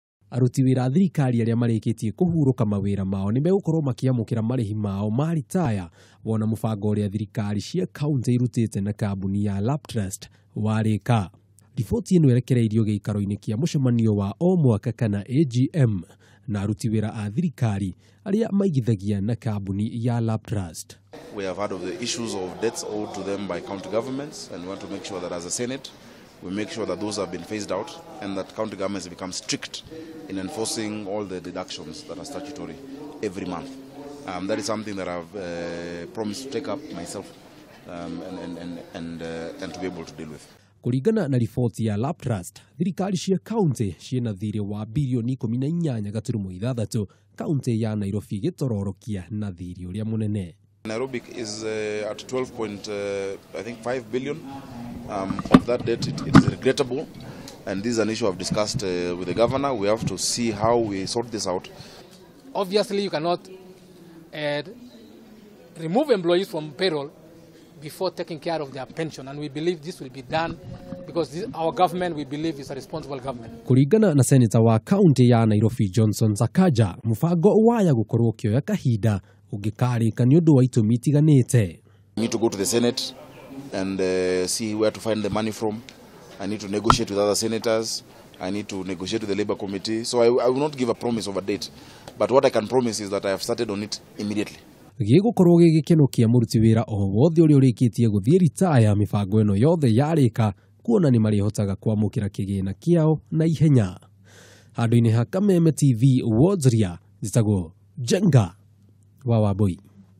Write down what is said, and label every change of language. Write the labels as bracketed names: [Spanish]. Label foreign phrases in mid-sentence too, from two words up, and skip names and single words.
[Kikuyu] Aruti wĩra thirikari arĩa marĩkĩtie kũhurũka mawĩra mao nĩmegũkorwo makĩamũkĩra marĩhi mao ma ritaya wona mũbango ũrĩa thirikari cia kaunti irutĩte na kambuni ya LabTrust warĩka. Riboti ĩno yerekereirio gĩikaro-inĩ kĩa mũcemanio wa o mwaka kana AGM na aruti wĩra a thirikari arĩa maigithagia na kambuni ya LabTrust. [English] We have heard of the issues of debts owed to them by county governments, and we want to make sure that as a Senate we make sure that those have been phased out and that county governments become strict in enforcing all the deductions that are statutory every month. That is something that I've promised to take up myself and to be able to deal with. [Kikuyu] Kũringana na riboti ya LabTrust, thirikari cia kaunti ciena thirĩ wa birioni 18.6, kaunti ya Nairobi gĩtororokia na thirĩ ũrĩa mũnene. [English] Nairobi is at 12.5 billion. Of that debt, it is regrettable, and this is an issue I've discussed with the governor. We have to see how we sort this out. Obviously, you cannot remove employees from payroll before taking care of their pension, and we believe this will be done because our government, we believe, is a responsible government. [Kikuyu] Kũringana na senator wa kaunti ya Nairobi Johnson Sakaja, mũbango waya gũkorwo kĩoya kahinda ũngĩkarĩka nĩ ũndũ wa itũmi itiganĩte. [English] We need to go to the Senate and see where to find the money from. I need to negotiate with other senators. I need to negotiate with the Labour Committee. So I will not give a promise of a date. But what I can promise is that I have started on it immediately. [Kikuyu] Gĩgũkorwo gĩgĩkeno kĩa mũruti wĩra o wothe ũrĩa ũrĩkĩtie gũthiĩ ritaya mĩbango ĩno yothe yarĩka kuona nĩ marĩhotaga kwamũkĩra kĩgĩna kĩao na ihenya. Handũ-inĩ ha Kameme TV Wonjoria, njĩtagwo Jenga wa Wambui.